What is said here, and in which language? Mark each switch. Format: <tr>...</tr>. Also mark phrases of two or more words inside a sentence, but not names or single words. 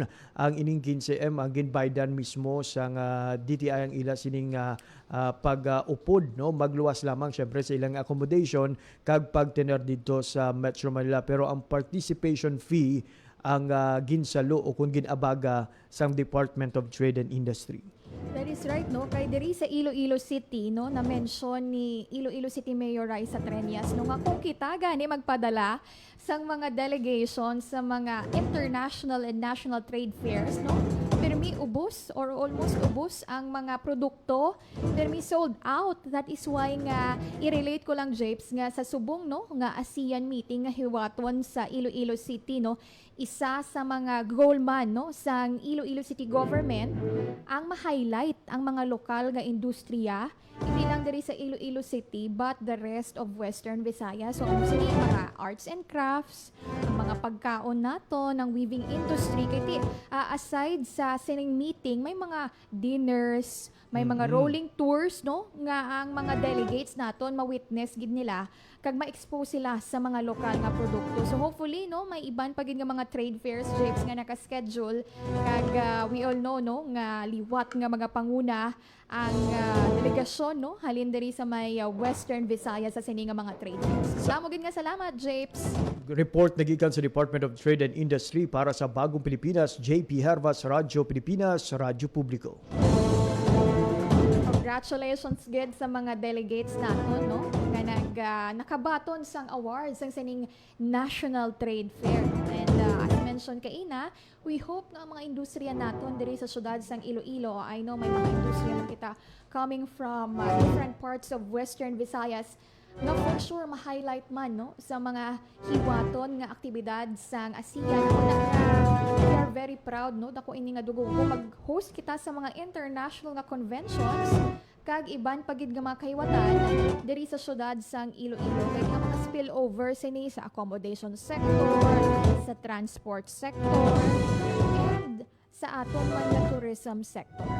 <hil>Ang ining 15 ang ginbaydan mismo sang DTI ang ila sining pag-upod, no, magluwas lamang syempre sa ilang accommodation kag pagtener dito sa Metro Manila, pero ang participation fee ang ginsalo o kung ginabaga sang Department of Trade and Industry.</hil> <en>That is right,</en> <hil>no? Kay diri sa Iloilo City, no, na-mention ni Iloilo City Mayor Raisa Treñas, no, nga kung kita gani magpadala sang mga delegation sa mga</hil> <en>international and national trade fairs,</en> <hil>no, permi ubos or almost ubos ang mga produkto, permi</hil> <en>sold out. That is why</en> <hil>nga i-relate ko lang, Japes, nga sa subong, no, nga ASEAN meeting nga hiwaton sa Iloilo City, no, isa sa mga goal man, no, sang Iloilo City government ang ma-highlight ang mga lokal nga industriya, hindi lang diri sa Iloilo City</hil> <en>but the rest of Western Visayas.</en> <hil>So ano sini mga</hil> <en>arts and crafts,</en> <hil>ang mga pagkaon nato ng</hil> <en>weaving industry.</en> <hil>Kaya aside sa sining meeting, may mga dinners, may mga</hil> <en>rolling tours,</en> <hil>no, nga ang mga delegates naton ma-witness gid nila kag ma-expose sila sa mga lokal nga produkto. So hopefully, no, may iban pa gid nga mga</hil> <en>trade fairs,</en> <hil>Japes, nga naka-schedule kag</hil> <en>we all know,</en> <hil>no, nga liwat nga mga panguna ang delegasyon, no, halin diri sa may Western Visayas sa sini nga mga</hil> <en>trade fairs.</en> <hil>Salamat, Japes. Report nagikan sa Department of Trade and Industry para sa Bagong Pilipinas, JP Hervas, Radyo Pilipinas, Radyo Publiko. Congratulations gid sa mga delegates naton, no, nga nakabaton sang awards sang sining National Trade Fair.</hil> <en>And as mentioned</en> <hil>kaina,</hil> <en>we hope</en> <hil>na ang mga industriya naton diri sa syudad sang Iloilo,</hil> <en>I know</en> <hil>may mga industriya man kita</hil> <en>coming from different parts of Western Visayas,</en> <hil>nga</hil> <en>for sure</en> <hil>ma-highlight man, no, sa mga hiwaton nga aktibidad sang ASEAN.</hil> <en>We are very proud,</en> <hil>no, dako ini nga dugo mag-host kita sa mga international nga conventions kag iban pagid nga mga kahiwatan diri sa syudad sang Iloilo. Kay nga mga spillover sini sa</hil> <en>accommodation sector,</en> <hil>sa</hil> <en>transport sector,</en> <hil>and sa aton man nga</hil> <en>tourism sector.</en>